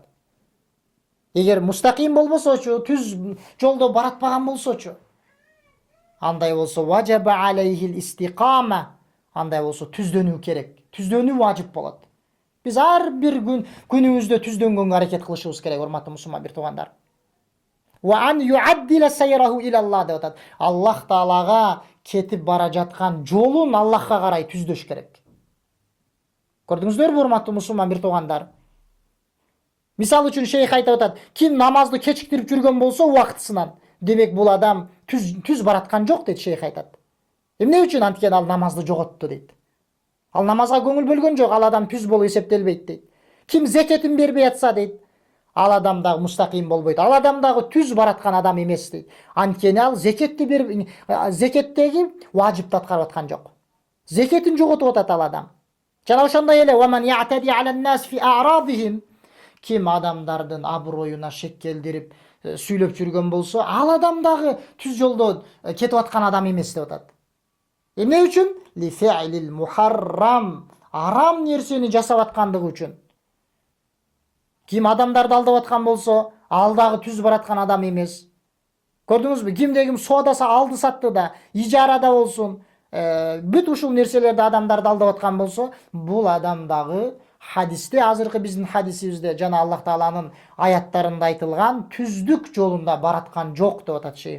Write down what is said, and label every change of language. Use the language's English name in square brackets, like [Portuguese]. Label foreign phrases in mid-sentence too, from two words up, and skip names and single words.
[Kyrgyz] Эгер мустаким болбосочу, түз жолдо баратпаган болсочу, андай болсо [Arabic] وجب عليه الاستقامة, [Kyrgyz] андай болсо түздөнүү керек. Түздөнүү важип болот. Биз ар бир күнүбүздө түздөнгөнгө аракет кылышыбыз керек, урматтуу мусулман бир туугандар. [Arabic] وأن يعدل سيره إلى الله деп атат. [Kyrgyz] Аллах Таалага кетип бара жаткан жолун Аллахка карай түздөш керек. Көрдүңүздөрбү, урматтуу мусулман бир туугандар? Мисалы үчүн шейх айтып атат, ким намазды кечиктирип жүргөн болсо убактысынан, демек бул адам түз бараткан жок дейт шейх айтат. Эмне үчүн? Анткени ал намазды жоготту дейт. Ал намазга көңүл бөлгөн жок, ал адам түз болуп эсептелбейт дейт. Ким зекетин бербей атса дейт, ал адам дагы мустаким болбойт. Ал адам дагы түз бараткан адам эмес дейт. Анткени ал зекетти берип, зекеттеги важипти аткарып аткан жок. Зекетин жоготуп атат ал адам. Жана ошондой эле [Arabic] ومن يعتدي على الناس في أعراضهم, [Kyrgyz] ким адамдардын аброюна шек келдирип сүйлөп жүргөн болсо, ал адам дагы түз жолдо кетип аткан адам эмес деп атат. Эмне үчүн? [Arabic] لفعل المحرم, [Kyrgyz] арам нерсени жасап аткандыгы үчүн. Ким адамдарды алдап аткан болсо, ал дагы түз бараткан адам эмес. Көрдүңүзбү? Кимде-ким соодаса алды сатты да, ижарада болсун, бүт ушул нерселерди адамдарды алдап аткан болсо, бул адам дагы хадисте, азыркы биздин хадисибизде жана Аллах Тааланын аяттарында айтылган түздүк жолунда бараткан жок деп атат шейх.